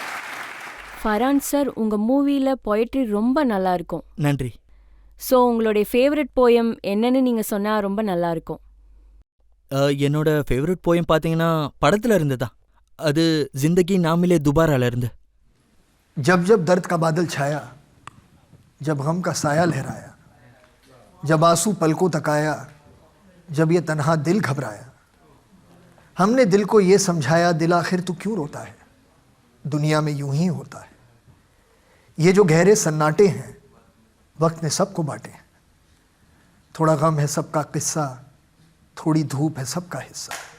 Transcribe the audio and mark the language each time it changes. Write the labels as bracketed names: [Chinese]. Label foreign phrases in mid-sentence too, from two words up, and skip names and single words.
[Tamil] ஃபரான் சார், உங்க மூவில பொயட்ரி ரொம்ப நல்லா இருக்கும். நன்றி. ஸோ உங்களுடைய [English] favourite poem [Tamil] என்னன்னு நீங்க சொன்னா ரொம்ப நல்லா இருக்கும். என்னோட [English] favourite poem [Tamil] பாத்தீங்கன்னா படத்துல இருந்துதான். அது ஜிந்தகி நாமிலே துபாரால இருந்து. [Hindi] जब जब दर्द का बादल छाया, जब गम का साया लहराया, जब आंसू पलकों तक आया, जब ये तन्हा दिल घबराया, हमने दिल को ये समझाया, दिल आखिर तू क्यों रोता है, दुनिया में यूं ही होता है, ये जो गहरे सन्नाटे हैं वक्त ने सबको बांटे हैं, थोड़ा गम है सबका किस्सा, थोड़ी धूप है सबका हिस्सा.